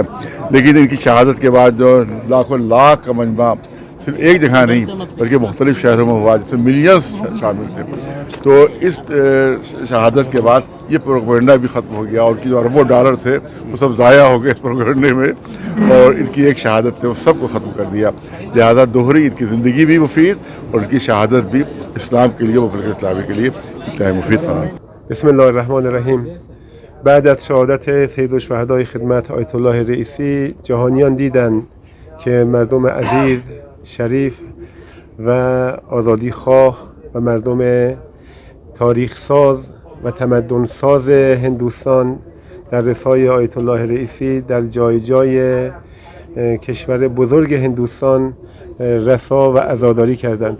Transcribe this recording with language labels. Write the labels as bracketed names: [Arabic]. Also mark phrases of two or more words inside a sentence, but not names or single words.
[Hindi] लेकिन इनकी शहादत के बाद जो लाखों लाख का मजमा सिर्फ एक जगह नहीं बल्कि मुख्तलिफ शहरों में हुआ, जिसमें मिलियंस शामिल थे, तो इस शहादत के बाद ये प्रोपेगेंडा भी ख़त्म हो गया और उनकी जो अरबों डॉलर थे वो सब ज़ाया हो गए इस प्रोपेगेंडे में, और इनकी एक शहादत थे वो सब को ख़त्म कर दिया। लिहाजा दोहरी इनकी ज़िंदगी भी मुफीद और उनकी शहादत भी इस्लाम के लिए, मुल्क इस्लामी के लिए इंतहाई मुफीद करार। [Arabic] बिस्मिल्लाहिर्रहमानिर्रहीम। [Persian] بعد از شهادت سید الشهدای خدمت آیت الله رئیسی، جهانیان دیدند که مردم عزیز، شریف و آزادی خواه و مردم تاریخ ساز و تمدن ساز هندوستان در رسای آیت الله رئیسی در جای جای کشور بزرگ هندوستان رسا و عزاداری کردند.